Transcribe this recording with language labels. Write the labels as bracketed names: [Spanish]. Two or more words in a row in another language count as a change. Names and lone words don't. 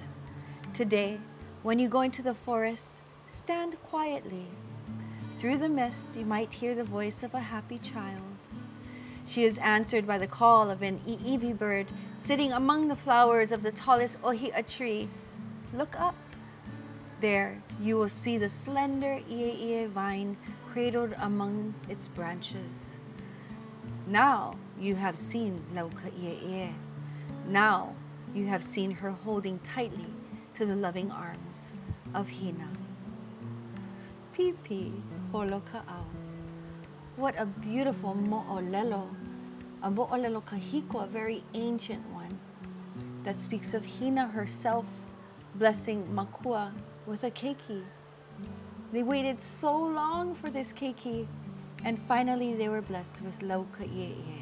[English] Today, when you go into the forest, stand quietly. Through the mist, you might hear the voice of a happy child. She is answered by the call of an iiwi bird sitting among the flowers of the tallest ohia tree. Look up. There, you will see the slender ʻieʻie vine cradled among its branches. Now you have seen Laukaʻieʻie. Now you have seen her holding tightly to the loving arms of Hina. [Hawaiian] Pipi holoka'au. [English] What a beautiful mo'olelo. A [Hawaiian] mo'olelo kahiko, [English] a very ancient one, that speaks of Hina herself blessing Makua with a keiki. They waited so long for this keiki, and finally they were blessed with Laukaʻieʻie.